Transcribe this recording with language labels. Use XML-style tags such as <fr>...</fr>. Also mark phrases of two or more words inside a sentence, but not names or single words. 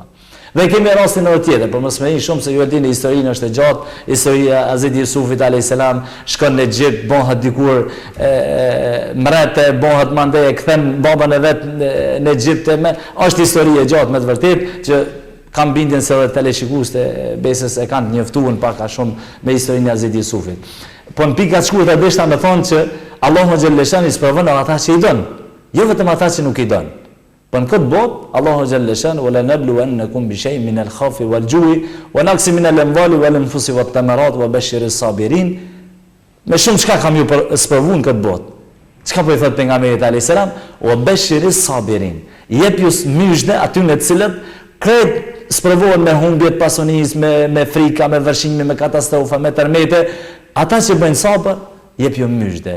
<sq>Dhe kemi rastin edhe tjetër, por mos më i shumë se ju e dini historinë është e gjatë, historia e Hazreti Jusufit</sq> <ar>عليه السلام,</ar> <sq>shkon në Egjipt, bëhet dikur mrete, bëhet mandej, kthen baban e vet në Egjipt, është histori e gjatë me të vërtetë që kam bindjen se edhe teleshikues të besës e kanë njoftuar pak a shumë me historinë e Hazreti Jusufit. Po në pika të shkurtë deshta me thonë që Allahu xhalleshani sprovon ata që i don, jo vetëm ata që nuk i don. Po në këtë botë, Allahu xhalleshanu</sq> <ar>ولنبلونكم بشيء من الخوف والجوع ونقص من الأموال والأنفس والثمرات وبشر الصابرين.</ar> <sq>Me shumë çka kam ju sprovuar në këtë botë. Çka po i thot pejgamberi</sq> <ar>عليه السلام, وبشر الصابرين.</ar> <sq>Jep ju myshdë aty në të cilët krejt sprovohen me humbje të pasonisë, me frika, me vërshime, me katastrofa, me tërmete. Ata që bëjnë sabër, jep ju myshdë.</sq>